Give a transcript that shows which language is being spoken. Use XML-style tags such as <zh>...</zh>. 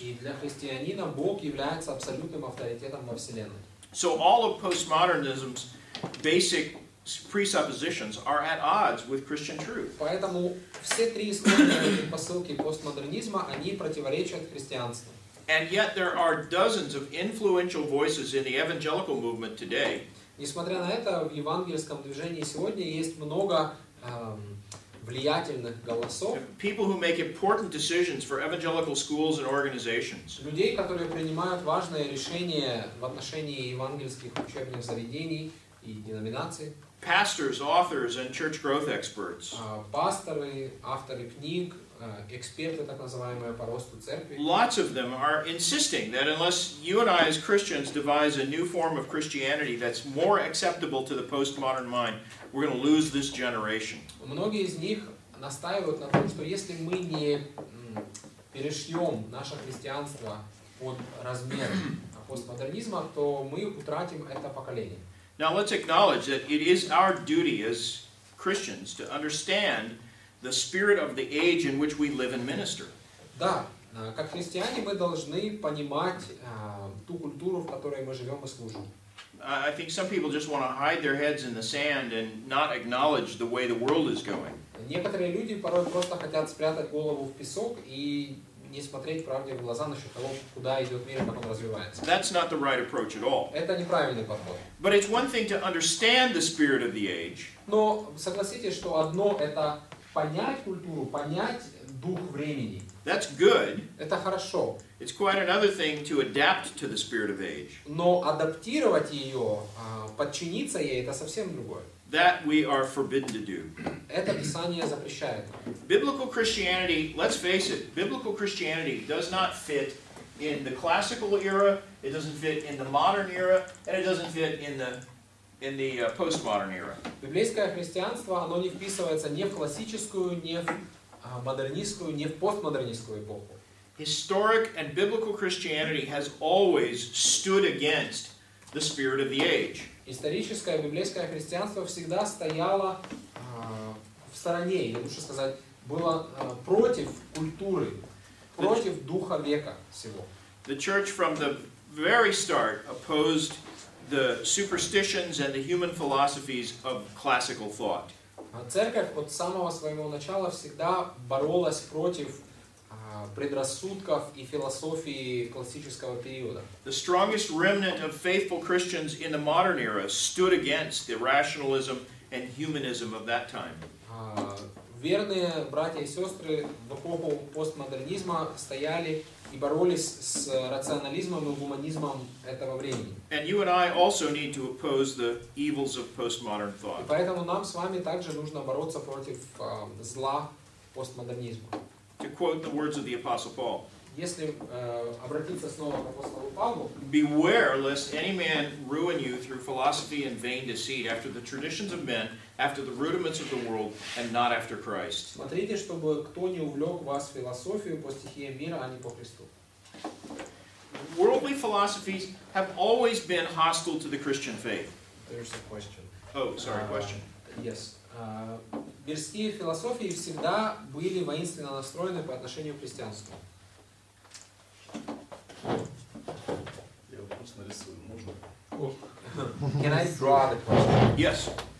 <ru>И для христианина Бог является абсолютным авторитетом во Вселенной.</ru> <en>So all of postmodernism's basic presuppositions are at odds with Christian truth.</en> <ru>Поэтому все три исходные предпосылки постмодернизма, они противоречат христианству.</ru> <en>And yet there are dozens of influential voices in the evangelical movement today.</en> <ru>Несмотря на это, в евангельском движении сегодня есть много влиятельных голосов.</ru> <en>People who make important decisions for evangelical schools and organizations.</en> <ru>Людей, которые принимают важные решения в отношении евангельских учебных заведений и деноминаций.</ru> <en>Pastors, authors, and church growth experts.</en> <ru>Пасторы, авторы книг, эксперты, так называемые по росту церкви.</ru> <en>Lots of them are insisting that unless you and I as Christians devise a new form of Christianity that's more acceptable to the postmodern mind, we're going to lose this generation.</en> <ru>Многие из них настаивают на том, что если мы не перешьем наше христианство под размер постмодернизма, то мы утратим это поколение.</ru> <en>Now let's acknowledge that it is our duty as Christians to understand the spirit of the age in which we live and minister.</en> <ru>Да, как христиане мы должны понимать ту культуру, в которой мы живем и служим.</ru> <en>I think some people just want to hide their heads in the sand and not acknowledge the way the world is going.</en> <ru>Некоторые люди порой просто хотят спрятать голову в песок и не смотреть правде в глаза насчет того, куда идет мир и как он развивается.</ru> <en>That's not the right approach at all.</en> <ru>Это неправильный подход.</ru> <en>But it's one thing to understand the spirit of the age.</en> <ru>Но согласитесь, что одно это понять культуру, понять дух времени.</ru> <en>That's good.</en> <ru>Это хорошо.</ru> <en>It's quite another thing to adapt to the spirit of age.</en> <ru>Но адаптировать ее, подчиниться ей, это совсем другое.</ru> <en>That we are forbidden to do.</en> <ru>Это Писание запрещает.</ru> <en>Biblical Christianity, let's face it, biblical Christianity does not fit in the classical era, it doesn't fit in the modern era, and it doesn't fit in the postmodern era.</en> <ru>Библейское христианство, оно не вписывается ни в классическую, ни в модернистскую, ни в постмодернистскую эпоху.</ru> <en>Historic and biblical Christianity has always stood against the spirit of the age.</en> <ru>Историческое библейское христианство всегда стояло в стороне, или лучше сказать, было против культуры, против духа века всего.</ru> <en>The church from the very start opposed the superstitions and the human philosophies of classical thought.</en> <ru>Церковь от самого своего начала всегда боролась против предрассудков и философии классического периода.</ru> <en>The strongest remnant of faithful Christians in the modern era stood against the rationalism and humanism of that time.</en> <ru>Верные братья и сестры в эпоху постмодернизма стояли и боролись с рационализмом и гуманизмом этого времени.</ru> <en>And you and I also need to oppose the evils of postmodern thought.</en> <ru>И поэтому нам с вами также нужно бороться против зла постмодернизма.</ru> <en>To quote the words of the Apostle Paul,</en> <ru>Если обратиться снова к апостолу Павлу,</ru> <en>beware lest any man ruin you through philosophy and vain deceit, after the traditions of men, after the rudiments of the world, and not after Christ.</en> <ru>смотрите, чтобы кто не увлек вас в философию по стихиям мира, а не по Христу.</ru> <en>Worldly philosophies have always been hostile to the Christian faith. There's a question. Oh, sorry, question. Yes.</en> <ru>Мирские философии всегда были воинственно настроены по отношению к христианству. Я вопрос нарисую, можно?</ru> <en>Can I draw the question? Yes.</en>